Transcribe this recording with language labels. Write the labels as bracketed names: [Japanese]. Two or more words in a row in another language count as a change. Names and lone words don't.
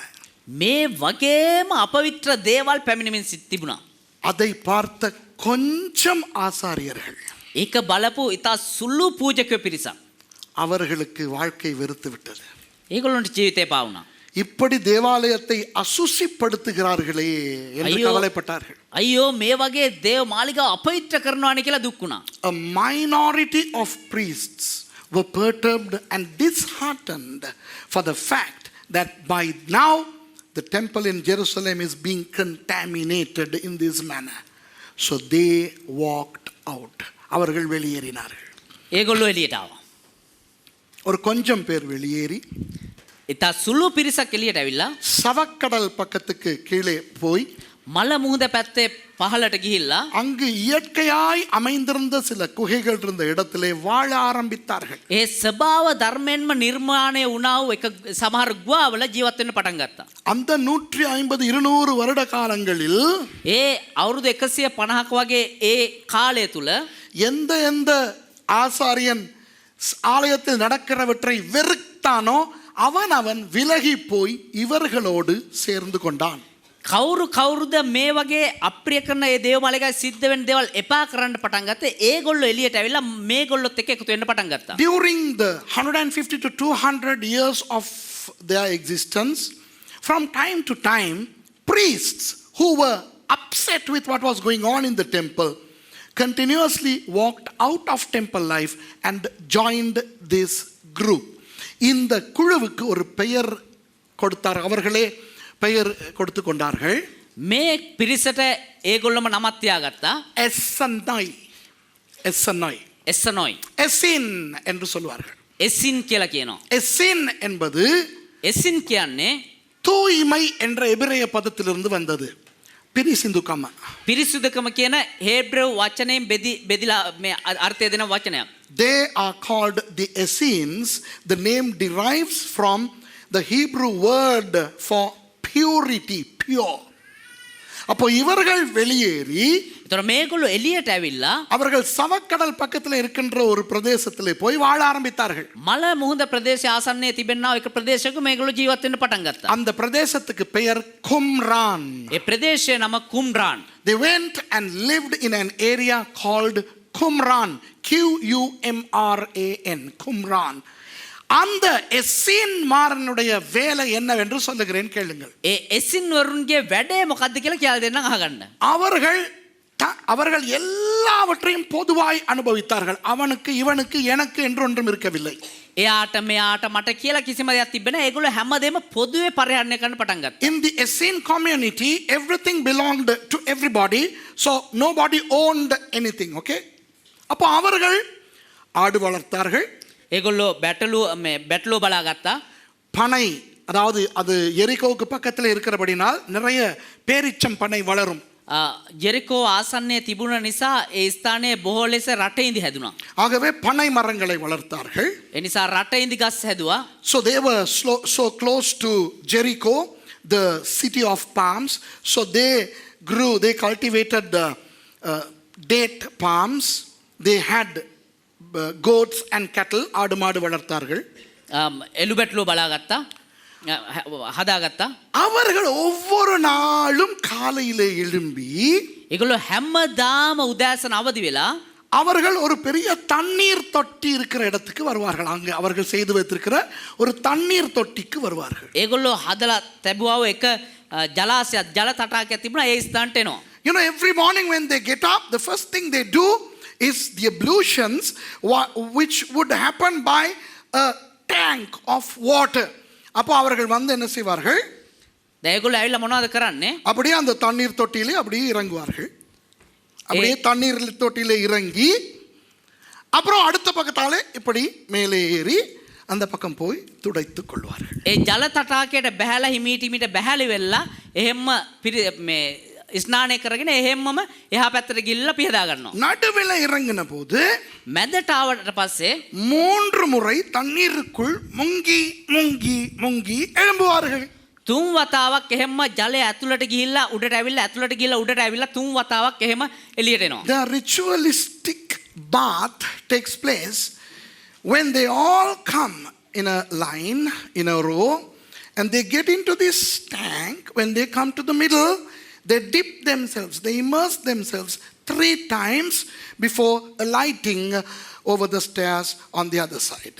[Sinhala] මේ වගේම අපවිත්‍ර දේවල් පැමිණෙමින් තිබුණා. [Tamil] அதை பார்த்த கொஞ்சம் ஆசாரியர்கள் [Sinhala] ඒක බලපු ඉතා සුළු පූජකයෝ පිරිසක්. [Tamil] அவர்களுக்கு வாழ்க்கை வெறுத்து விட்டது. [Sinhala] ඒගොල්ලන්ට ජීවිතේ පාවුණා. [Tamil] இப்படி தேவாலயத்தை அசுசிப்படுத்துகிறார்களே என்று ஐயோ. கவலைப்பட்டார்கள். [Sinhala] අයියෝ මේ වගේ දේව මාලිගාව අපවිත්‍ර කරනවානේ කියලා දුක් වුණා. [English] A minority of priests were perturbed and disheartened for the fact that by now the temple in Jerusalem is being contaminated in this manner. So they walked out. [Tamil] அவர்கள் வெளியேறினார்கள். [Sinhala] ඒගොල්ලෝ එළියට ආවා. [Tamil] ஒரு கொஞ்சம் பேர் வெளியேறி [Sinhala] ඉතා සුළු පිරිසක් එළියට ඇවිල්ලා [Tamil] சவக்கடல் பக்கத்துக்கு கீழே போய் [Sinhala] මල මුහුද පැත්තේ පහළට ගිහිල්ලා [Tamil] அங்கு இயற்கையாய் அமைந்திருந்த சில குகைகள் இருந்த இடத்திலே வாழ ஆரம்பித்தார்கள். [Sinhala] ඒ ස්වභාව ධර්මයෙන්ම නිර්මාණය වුණා වූ එක සමහර ගුහාවල ජීවත් වෙන්න පටන් ගත්තා. [Tamil] அந்த 150-200 வருட காலங்களில் [Sinhala] ඒ අවුරුදු 150ක වගේ ඒ කාලය තුල [Tamil] எந்த எந்த ஆசாரியன் ஆலயத்தில் நடக்கிறவற்றை வெறுத்தானோ அவன் விலகி போய் இவர்களோடு சேர்ந்து கொண்டான். [Sinhala] කවුරුද මේ වගේ අප්‍රිය කරන ඒ දේව මාලිගාවේ සිද්ධ වෙන දේවල් එපා කරන්න පටන් ගත්තේ ඒගොල්ලෝ එළියට ඇවිල්ලා මේගොල්ලොත් එක්ක එකතු වෙන්න පටන් ගත්තා. [English] During the 150 to 200 years of their existence, from time to time, priests who were upset with what was going on in the temple continuously walked out of temple life and joined this group. [Tamil] இந்த குழுவுக்கு ஒரு பெயர் கொடுத்தார். அவர்களே பெயர் கொடுத்து கொண்டார்கள். [Sinhala] මේ පිරිසට ඒගොල්ලම නමක් තියාගත්තා. [Tamil] எஸ்ஸன்னாய். எஸ்ஸின் என்று சொல்வார்கள். [Sinhala] එසින් කියලා කියනවා. [Tamil] எஸ்ஸின் என்பது [Sinhala] එසින් කියන්නේ [Tamil] தூய்மை என்ற எபிரேய பதத்திலிருந்து வந்தது. [Sinhala] පිරිසිදුකම. පිරිසුදුකම කියන හේබ්‍රෙව් වචනයෙන් බෙදිලා මේ අර්ථය දෙන වචනයක්. [English] They are called the Essenes. The name derives from the Hebrew word for purity, pure. [Tamil] அப்போ இவர்கள் வெளியேறி [Sinhala] ඒතර මේගොල්ලෝ එළියට ඇවිල්ලා [Tamil] அவர்கள் சவக்கடல் பக்கத்தில் இருக்கின்ற ஒரு பிரதேசத்திலே போய் வாழ ஆரம்பித்தார்கள். [Sinhala] මල මුහුද ප්‍රදේශය ආසන්නයේ තිබෙනා එක ප්‍රදේශයක මේගොල්ලෝ ජීවත් වෙන්න පටන් ගත්තා. [Tamil] அந்த பிரதேசத்துக்கு பெயர் கும்ரான். [Sinhala] ඒ ප්‍රදේශයේ නම කුම්රාන්. [English] They went and lived in an area called Qumran. Qumran. Qumran. [Tamil] அந்த எஸ்ஸின் மாறனுடைய வேலை என்னவென்று சொல்லுகிறேன் கேளுங்கள். [Sinhala] ඒ එසින් වරුන්ගේ වැඩේ මොකද්ද කියලා කියලා දෙන්නම් අහගන්න. [Tamil] அவர்கள் அவர்கள் எல்லாவற்றையும் பொதுவாய் அனுபவித்தார்கள். அவனுக்கு இவனுக்கு எனக்கு என்று ஒன்றும் இருக்கவில்லை. [Sinhala] එයාට මෙයාට මට කියලා කිසිම දෙයක් තිබෙන්නේ නැහැ. ඒගොල්ලෝ හැමදේම පොදුවේ පරිහරණය කරන්න පටන් ගත්තා. [English] In the Essene community, everything belonged to everybody, so nobody owned anything. [Tamil] Okay? அப்போ அவர்கள் ஆடு வளர்த்தார்கள். [Sinhala] ඒගොල්ලෝ බැටළුව බලා ගත්තා. [Tamil] பனை, அதாவது அது எரிகோவுக்கு பக்கத்தில் இருக்கிறபடினால் நிறைய பேரிச்சம் பனை வளரும். [Sinhala] ජෙරිකෝ ආසන්නයේ තිබුණ නිසා ඒ ස්ථානයේ බොහෝ ලෙස රටඉඳි හැදුනා. [Tamil] ஆகவே பனை மரங்களை வளர்த்தார்கள். [Sinhala] ඒ නිසා රටඉඳි ගස් හැදුවා. [English] So they were so close to Jericho, the city of palms. So they cultivated date palms. They had goats and cattle. [Tamil] ஆடு மாடு வளர்த்தார்கள். [Sinhala] එළු බැටළුව බලා ගත්තා. හදාගත්තා. [Tamil] அவர்கள் ஒவ்வொரு நாளும் காலையிலே எழும்பி [Sinhala] ඒගොල්ලෝ හැමදාම උදෑසන අවදි වෙලා [Tamil] அவர்கள் ஒரு பெரிய தண்ணீர் தொட்டி இருக்கிற இடத்துக்கு வருவார்கள். அங்கே அவர்கள் செய்து வைத்திருக்கிற ஒரு தண்ணீர் தொட்டிக்கு வருவார்கள். [Sinhala] ඒගොල්ලෝ හදලා තැබුවාව එක ජලාශයක් ජල තටාකයක් තිබුණා. ඒ ස්ථානට එනවා. [English] You know, every morning when they get up, the first thing they do is the ablutions, which would happen by a tank of water. [Tamil] அப்போ அவர்கள் வந்து என்ன செய்வார்கள்? [Sinhala] ඒගොල්ලෝ ඇවිල්ලා මොනවද කරන්නේ? [Tamil] அப்படியே அந்த தண்ணீர் தொட்டியிலே அப்படியே இறங்குவார்கள். அப்படியே தண்ணீர் தொட்டியிலே இறங்கி அப்புறம் அடுத்த பக்கத்தாலே இப்படி மேலே ஏறி அந்த பக்கம் போய் துடைத்துக் கொள்வார்கள். [Sinhala] ඒ ජල තටාකයට බැහැලා හිමීට බැහැලි වෙලා එහෙම්ම මේ ස්නානය කරගෙන එහෙම්මම එහා පැත්තට ගිහිල්ලා පිහදා ගන්නවා. [Tamil] நடுவில் இறங்கின போது [Sinhala] මැදට ආවට පස්සේ [Tamil] 3 முறை தண்ணீருக்குள் முங்கி முங்கி முங்கி எழும்புவார்கள். [Sinhala] 3 වතාවක් එහෙම්ම ජලය ඇතුළට ගිහිල්ලා උඩට ඇවිල්ලා ඇතුළට ගිහිල්ලා උඩට ඇවිල්ලා 3 වතාවක් එහෙම එළියට එනවා. [English] The ritualistic bath takes place when they all come in a line, in a row, and they get into this tank. When they come to the middle, they dip themselves, they immerse themselves 3 times before alighting over the stairs on the other side.